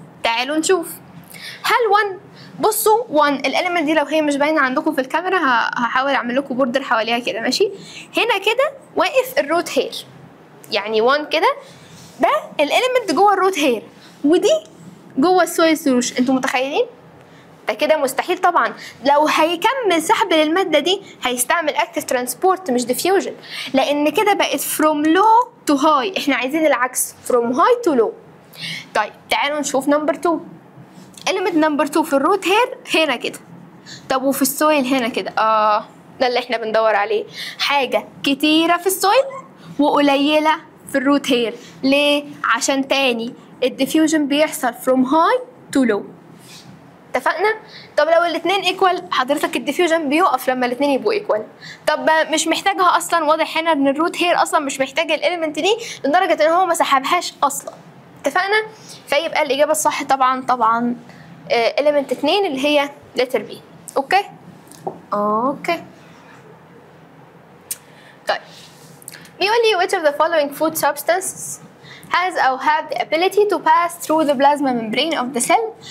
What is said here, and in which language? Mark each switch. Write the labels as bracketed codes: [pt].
[ar] تعالوا نشوف. هل 1 بصوا 1 الاليمنت دي لو هي مش باينه عندكم في الكاميرا هحاول اعمل لكم بوردر حواليها كده، ماشي؟ هنا كده واقف الروت هير، يعني 1 كده ده الاليمنت جوه الروت هير ودي جوه السويل سوليوشن. انتوا متخيلين؟ ده كده مستحيل طبعا. لو هيكمل سحب للماده دي هيستعمل اكتف ترانسبورت مش ديفيوجن، لان كده بقت [en] from low to high. [ar] احنا عايزين العكس [en] from high to low. [ar] طيب تعالوا نشوف نمبر 2. element نمبر 2 في الروت هير هنا كده، طب وفي السويل هنا كده. ده اللي احنا بندور عليه، حاجه كتيره في السويل وقليله في الروت هير. ليه؟ عشان تاني الديفيوجن بيحصل [en] from high to low. [ar] اتفقنا؟ طب لو الاثنين ايكوال حضرتك الديفيوجن بيقف لما الاثنين يبقوا ايكوال. طب مش محتاجها اصلا، واضح هنا ان الروت هير اصلا مش محتاجه الاليمنت دي لدرجه ان هو ما سحبهاش اصلا. اتفقنا؟ فيبقى الاجابه الصح طبعا element 2 اللي هي letter B. اوكي؟ طيب بيقول لي [en] which of the following food substances has or have the ability to pass through the plasma membrane of the cell.